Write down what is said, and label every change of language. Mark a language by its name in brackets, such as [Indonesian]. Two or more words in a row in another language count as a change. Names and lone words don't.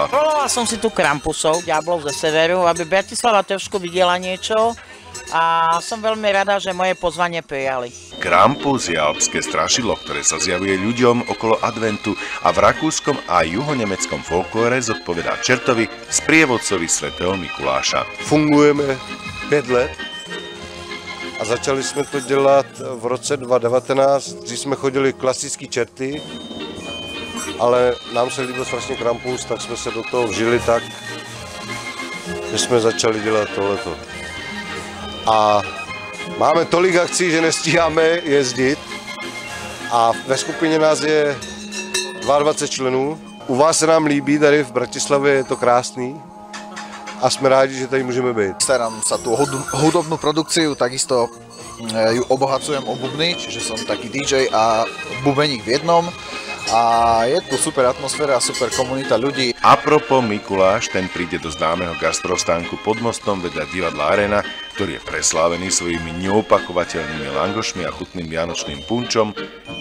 [Slovak] Volala som si tu Krampusov, diablov ze severu, aby Bratislava trošku videla niečo a som veľmi rada, že moje pozvanie prijali. Krampus je alpské strašidlo, ktoré sa zjavuje ľuďom okolo adventu a v rakúskom a juhonemeckom folklóre zodpovedá čertovi sprievodcovi svätého Mikuláša. [Czech] Fungujeme 5 let a začali jsme to dělat v roce 2019, kdy jsme chodili klasický čerty, ale nám se líbil strašně Krampus, tak jsme se do toho vžili tak, že jsme začali dělat tohleto. A máme tolik akcí, že nestíháme jezdit a ve skupině nás je 22 členů. U vás se nám líbí, tady v Bratislavě je to krásný a jsme rádi, že tady můžeme být. [Slovak] Starám sa tú hudobnú produkciu, takisto ju obohacujem o bubny, čiže som taký DJ a bubeník v jednom. A je tu super atmosféra a super komunita ľudí. Apropo Mikuláš, ten príde do známeho gastrostánku pod mostom vedľa divadla Arena, ktorý je preslávený svojimi neopakovateľnými langošmi a chutným vianočným punčom 9.